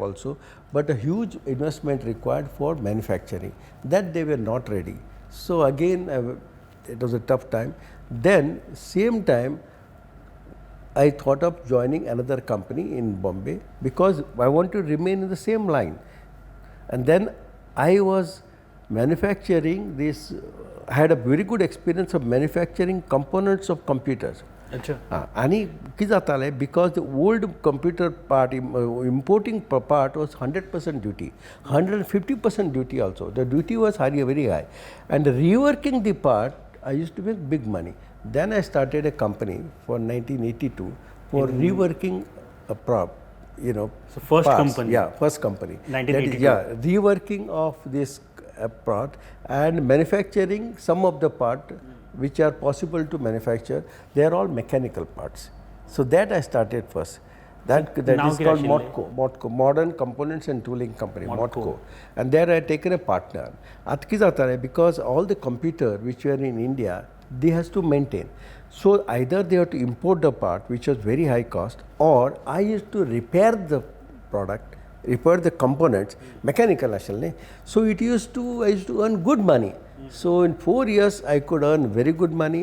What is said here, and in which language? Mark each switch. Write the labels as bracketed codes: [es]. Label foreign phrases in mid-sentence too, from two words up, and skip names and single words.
[en] also but a huge investment required for manufacturing that they were not ready so again it was a tough time then same time I thought of joining another company in Bombay because I want to remain in the same line and then I was manufacturing this I had a very good experience of manufacturing components of computers [kok] अच्छा आणि कितें जातालें [en] because the old computer part importing part was 100% duty 150% duty also the duty was very high and reworking the part I used to make big money then I started a company for 1982 for reworking a prop so first parts. company First company 1982 reworking of this part and manufacturing some of the part which are possible to manufacture they are all mechanical parts So that I started first. That now is [kok] कितें [en] called [kok] आशिल्लें? [en] Motco, Modern Components and Tooling Company, Motco. And there I had taken a partner. [kok] At कितें जातालें, [en] because all the computer which were in India, they has to maintain. So either they have to import the part, which was very high cost, or I used to repair the product, repair the components, mechanical actually. So I used to earn good money. So in 4 years I could earn very good money.